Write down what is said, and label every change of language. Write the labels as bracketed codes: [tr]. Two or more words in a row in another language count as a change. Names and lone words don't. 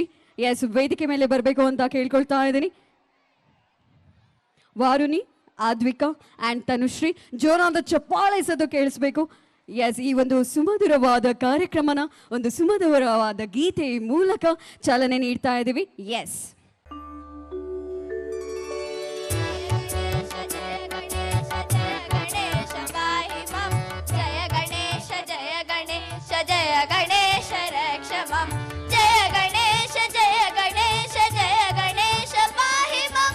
[kn] ಎಸ್, ವೇದಿಕೆ ಮೇಲೆ ಬರಬೇಕು ಅಂತ ಕೇಳ್ಕೊಳ್ತಾ ಇದ್ದೀನಿ. ವಾರುಣಿ, ಆದ್ವಿಕಾ ಆ್ಯಂಡ್ ತನುಶ್ರೀ, ಜೋರಾದ ಚಪ್ಪಾಳೆ ಸದ್ದು ಕೇಳಿಸ್ಬೇಕು. ಎಸ್, ಈ ಒಂದು ಸುಮಧುರವಾದ ಕಾರ್ಯಕ್ರಮನ ಒಂದು ಸುಮಧುರವಾದ ಗೀತೆ ಮೂಲಕ ಚಾಲನೆ ನೀಡ್ತಾ ಇದ್ದೀವಿ. ಎಸ್, [sa] जय गणेश रक्ष मम जय गणेश जय गणेश जय गणेश पाहि मम